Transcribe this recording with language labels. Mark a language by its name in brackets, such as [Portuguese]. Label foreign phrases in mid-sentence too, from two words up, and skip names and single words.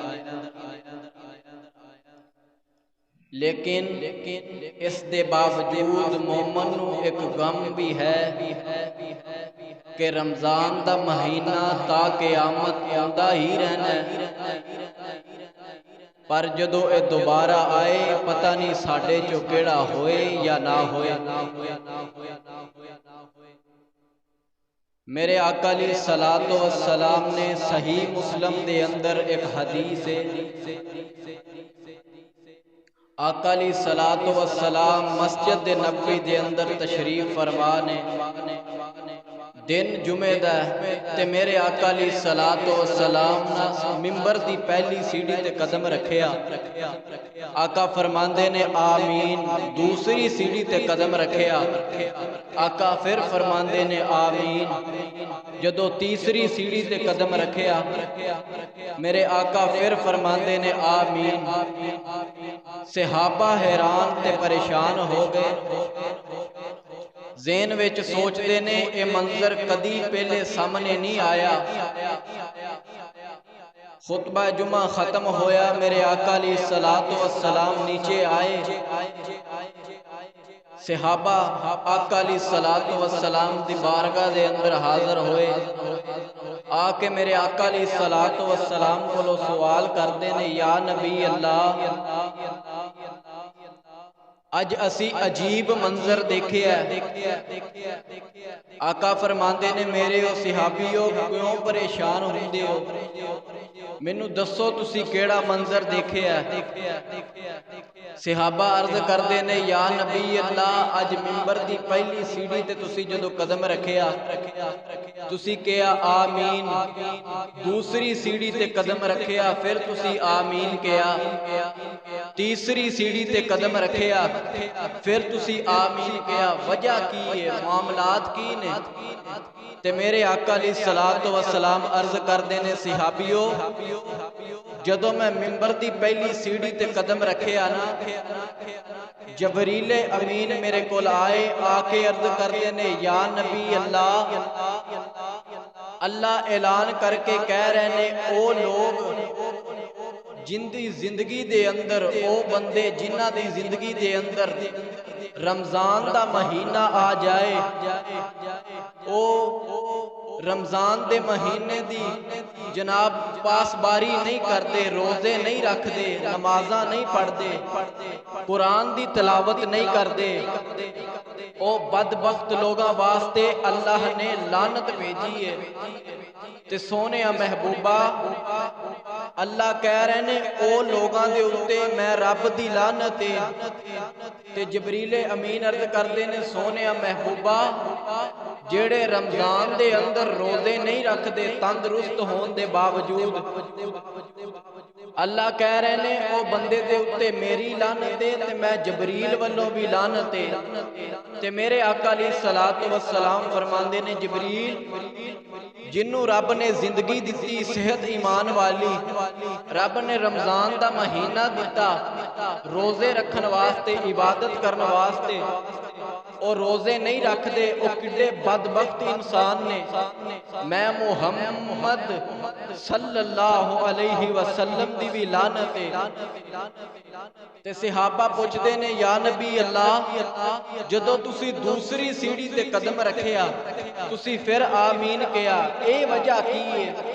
[Punjabi] لیکن اس دے باوجود مومن نو ایک غم بھی ہے کہ رمضان دا مہینہ تا قیامت آندا ہی رہنا ہے، پر جدو اے دوبارہ آئے پتہ نہیں ساڈے چو کیڑا ہوئے یا نہ ہوئے۔ میرے آقا [Arabic] علیہ الصلوۃ والسلام [Punjabi] نے صحیح مسلم دے اندر ایک حدیث ہے، آقا [Arabic] علیہ الصلوۃ [Punjabi] والسلام مسجد نبوی دے اندر تشریف فرما نے دن جمعہ دا تے میرے آقا [Arabic] علیہ الصلوۃ والسلام [Punjabi] ممبر دی پہلی سیڑھی تے قدم رکھیا، آقا فرماندے نے آمین، دوسری سیڑھی تے قدم رکھیا، آقا پھر فرماندے نے آمین، جدو تیسری سیڑھی تے قدم رکھیا میرے آقا پھر فرماندے نے آمین۔ صحابہ حیران تے پریشان ہو گئے، ذہن وچ سوچدے نے اے منظر کدی پہلے سامنے نہیں آیا۔ خطبہ جمعہ ختم ہویا، میرے آقا [Arabic] علیہ الصلوۃ والسلام [Punjabi] نیچے آئے، صحابہ آقا [Arabic] علیہ الصلوۃ والسلام [Punjabi] دی بارگاہ دے اندر حاضر ہوئے، آ کے میرے آقا [Arabic] علیہ الصلوۃ والسلام [Punjabi] کو سوال کردے نے [Arabic] یا نبی اللہ [Punjabi] اج اسی عجیب منظر دیکھے ہے۔ آقا فرماندے نے میرے او صحابیو کیوں پریشان ہوندے ہو، مینوں دسو تسی کیڑا منظر دیکھے ہے۔ صحابہ عرض کردے نے [Arabic] یا نبی اللہ [Punjabi] اج ممبر دی پہلی سیڑھی تے تسی جدو قدم رکھیا تسی کہیا آمین، دوسری سیڑھی تے قدم رکھیا پھر تسی آمین کہیا، تیسری سیڑھی تے قدم رکھیا پھر تسی آمین کہیا، وجہ کی ہے، معاملات کی نے؟ تے میرے آقا [Arabic] علیہ الصلوۃ والسلام [Punjabi] عرض کردے نے صحابیو جدو میں ممبر دی پہلی سیڑھی تے قدم رکھیا نا جبریل امین میرے کول آئے، آ کے عرض کردے نے [Arabic] یا نبی اللہ [Punjabi] اللہ اعلان کر کے کہہ رہے نے او لوگ جن دی زندگی دے اندر او بندے جنہ دی زندگی دے اندر رمضان دا مہینہ آ جائے او رمضان دے مہینے دی جناب پاسباری نہیں کرتے، روزے نہیں رکھ دے، نمازاں نہیں پڑھ دے، قرآن دی تلاوت نہیں کر دے، او بدبخت لوگاں واسطے اللہ نے لعنت بھیجی ہے۔ تے سونے محبوبہ اللہ کہہ رہے نے او لوگاں دے اتے میں رب دی لعنت ہے۔ تے جبریل امین عرض کردے نے سونے محبوبہ جیڑے رمضان دے اندر روزے نہیں رکھ دے تندرست ہون دے باوجود اللہ کہہ رہے نے او بندے دے اتے میری لعنت ہے تے میں جبریل والوں بھی لعنت ہے۔ تے میرے آقا [Arabic] علیہ الصلوۃ والسلام [Punjabi] فرماندے نے جبریل جنوں رب نے زندگی دیتی صحت ایمان والی، رب نے رمضان دا مہینہ دیتا روزے رکھن واسطے عبادت کرن واسطے، ਉਹ ਰੋਜ਼ੇ ਨਹੀਂ ਰੱਖਦੇ, ਉਹ ਕਿੱਡੇ ਬਦਬਖਤ ਇਨਸਾਨ ਨੇ। ਮੈਂ ਮੁਹੰਮਦ [Arabic] صلى الله عليه وسلم [Punjabi] ਦੀ ਵੀ ਲਾਨਤ ਹੈ। ਤੇ ਸਹਾਬਾ ਪੁੱਛਦੇ ਨੇ [Arabic] يا نبي الله, [Punjabi] ਜਦੋਂ ਤੁਸੀਂ ਦੂਸਰੀ ਸੀੜੀ ਤੇ ਕਦਮ ਰੱਖਿਆ ਤੁਸੀਂ ਫਿਰ ਆਮੀਨ ਕਿਹਾ, ਇਹ ਵਜ੍ਹਾ ਕੀ ਹੈ?